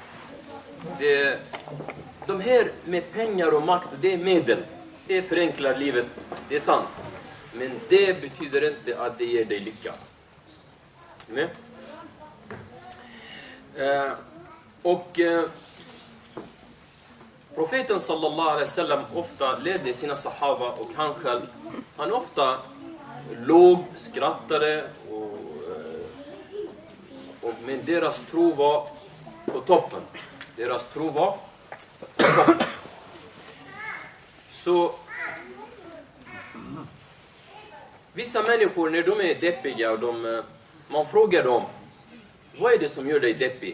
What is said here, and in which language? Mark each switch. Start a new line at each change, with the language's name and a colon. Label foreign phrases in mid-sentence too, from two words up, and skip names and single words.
Swedish: De här med pengar och makt, det är medel. Det förenklar livet, det är sant. Men det betyder inte att det ger dig lycka. Med? Profeten
Arabic: صلى الله عليه وسلم
Swedish: ofta ledde sina sahaba och han själv. Han ofta låg, skrattade men deras tro var på toppen. Så vissa människor när de är deppiga och man frågar dem, vad är det som gör dig deppig?